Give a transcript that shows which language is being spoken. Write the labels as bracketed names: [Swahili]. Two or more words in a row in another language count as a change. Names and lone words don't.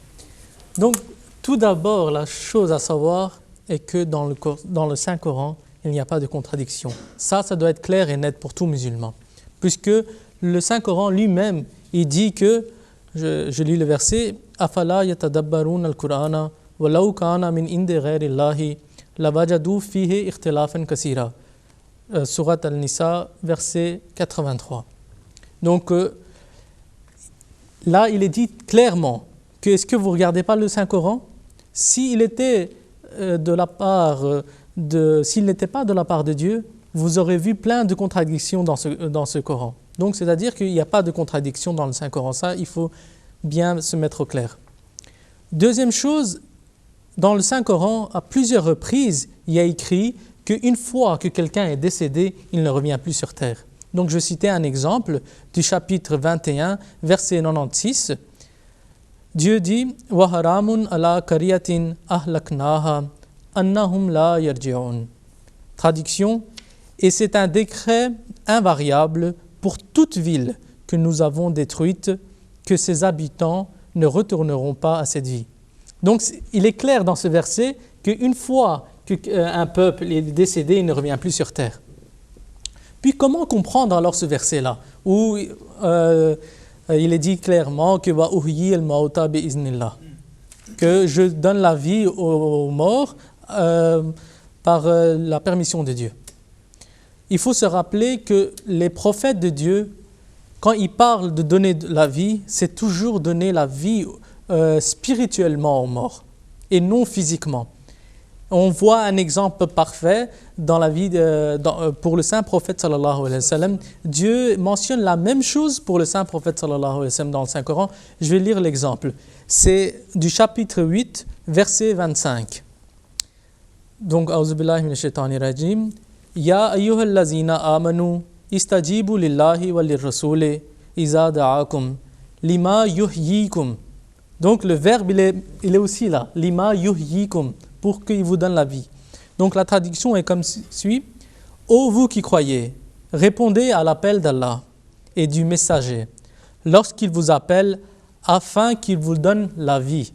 [French] Donc, tout d'abord, la chose à savoir est que dans le Saint-Coran, il n'y a pas de contradiction. Ça doit être clair et net pour tout musulman. Puisque le Saint-Coran lui-même, il dit que, je lis le verset, « [Arabic] أفلا يتدبرون القرآن وَلَوْ كَانَ مِنْ عِنْدِ غَيْرِ اللَّهِ لَوَجَدُوا فِيهِ اخْتِلَافًا كَثِيرًا. [French] Surat Al-Nisa, verset 83. Donc là, il est dit clairement que est-ce que vous ne regardez pas le Saint-Coran? S'il était s'il n'était pas de la part de Dieu, vous aurez vu plein de contradictions dans ce Coran. Donc, c'est-à-dire qu'il n'y a pas de contradiction dans le Saint-Coran. Ça, il faut bien se mettre au clair. Deuxième chose, dans le Saint-Coran, à plusieurs reprises, il y a écrit qu'une fois que quelqu'un est décédé, il ne revient plus sur terre. Donc, je citais un exemple du chapitre 21, verset 96. Dieu dit « [Arabic] وحرام على قرية أهلكناها أنهم لا يرجعون [French] » Traduction, et c'est un décret invariable pour toute ville que nous avons détruite, que ses habitants ne retourneront pas à cette vie. Donc, il est clair dans ce verset qu'une fois qu'un peuple est décédé, il ne revient plus sur terre. Puis, comment comprendre alors ce verset-là, où il est dit clairement que [Arabic] وأحيي الموتى بإذن الله, [French] que je donne la vie aux morts par la permission de Dieu. Il faut se rappeler que les prophètes de Dieu, quand ils parlent de donner la vie, c'est toujours donner la vie spirituellement aux morts et non physiquement. On voit un exemple parfait dans la vie pour le saint prophète [Arabic] صلى الله عليه وسلم. [French] Dieu mentionne la même chose pour le saint prophète [Arabic] صلى الله عليه وسلم [French] dans le Saint-Coran. Je vais lire l'exemple. C'est du chapitre 8, verset 25. Donc, [Arabic] أعوذ بالله من الشيطان الرجيم. يا أيها الذين آمنوا استجيبوا لله وللرسول إذا دعاكم لما يحييكم. [French] Donc le verbe il est aussi là, [Arabic] لما يحييكم, [French] pour qu'il vous donne la vie. Donc la traduction est comme suit: ô vous qui croyez, répondez à l'appel d'Allah et du messager lorsqu'il vous appelle afin qu'il vous donne la vie.